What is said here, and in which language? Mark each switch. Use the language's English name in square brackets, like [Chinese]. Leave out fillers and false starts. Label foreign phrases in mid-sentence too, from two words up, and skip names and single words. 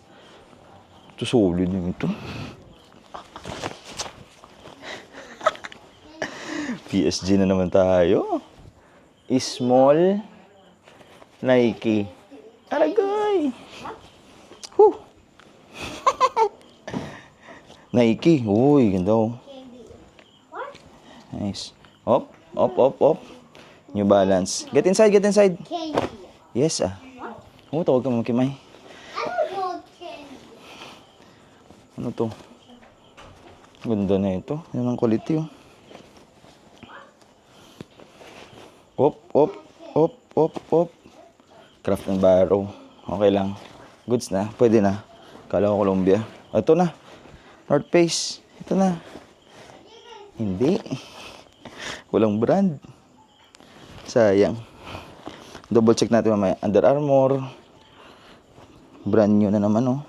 [Filipino] Ito, solid yung ito. PSG na naman tayo. [English] Small Nike. [Filipino] Aragay. Nike. Uy, ganda oh. [English] Candy. What? Nice. Op, op, op, op. New Balance. Get inside, get inside. Candy. Yes, ah. What? [Filipino] Oo, tawag ka Kimay. [English] I don't know candy. [Filipino] Ano to? Ganda na ito. Yan ang quality, oh. Op, op, op, op, op. [English] Craft and Barrow. [Filipino] Okay lang. Goods na. Pwede na. Kala ko Columbia. Ito na. North Face. Ito na. Hindi. Walang brand. Sayang. Double check natin mamaya. Under Armour. [English] Brand new [Filipino] na naman, oh.